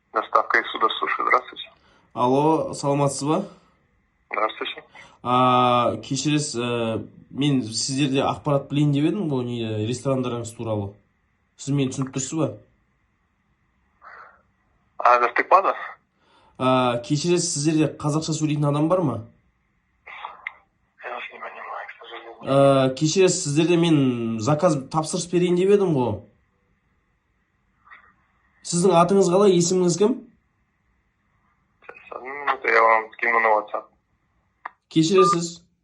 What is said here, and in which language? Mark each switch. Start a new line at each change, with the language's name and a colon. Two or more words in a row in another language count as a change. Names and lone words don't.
Russian: доставка из суда суши. Здравствуйте. Алло,
Kazakh: саламатсыз ба?
Russian: Здравствуйте.
Kazakh: Кешіресіз, мен сіздерде ақпарат білейін деп едім бұл ресторандарыңыз туралы. Сіз мені түсініп тұрсыз ба? Гастекпада? Кешіресіз, сіздерде қазақша сөйлейтін адам бар ма?
Russian: Я вас не понимаю, к сожалению.
Kazakh: Кешіресіз, сіздерде мен заказ тапсырыс берейін деп едім ғой. Сіздің атыңыз қалай, есіміңіз кім?
Russian: Сейчас, одну минуту, я вам скину на WhatsApp.
Kazakh: Кешіресіз.